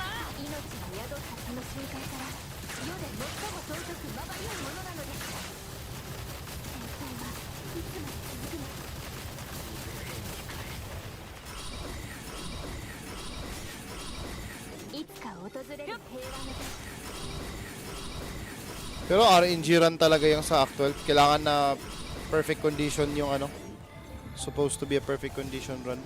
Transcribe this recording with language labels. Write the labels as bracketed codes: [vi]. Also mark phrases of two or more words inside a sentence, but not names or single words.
[ja] 命が宿ったその瞬間から世で最も尊くまばゆいものなのです。戦争はいつまで続くのか。いつか訪れる平和の日。 [tl] Pero [en] RNG run [tl] talaga yung sa actual. Kailangan na [en] perfect condition [tl] yung ano. [en] Supposed to be a perfect condition run.